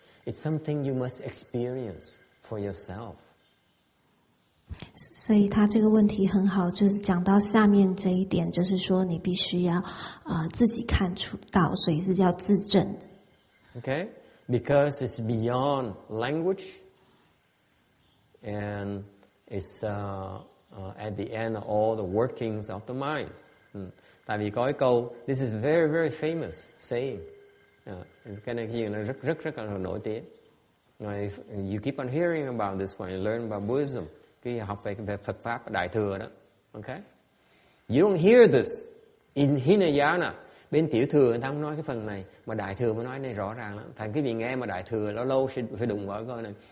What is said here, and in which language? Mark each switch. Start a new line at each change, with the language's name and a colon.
English: It's something you must experience for yourself.
Chinese: 所以他这个问题很好，就是讲到下面这一点，就是说你必须要自己看出到，所以是叫自证的。
English: Okay, because it's beyond language, and it's at the end of all the workings of the mind.
Vietnamese: Tại vì có cái câu,
English: this is very very famous saying.
Vietnamese: Cái này gì nó rất là nổi tiếng.
English: You keep on hearing about this when you learn about Buddhism.
Vietnamese: Khi học về Phật pháp Đại thừa đó.
English: Okay? You don't hear this in Hinayana.
Vietnamese: Bên tiểu thừa người ta không nói cái phần này, mà Đại thừa mới nói này rõ ràng lắm. Thành cái vị nghe mà Đại thừa lâu phải đụng vào câu này.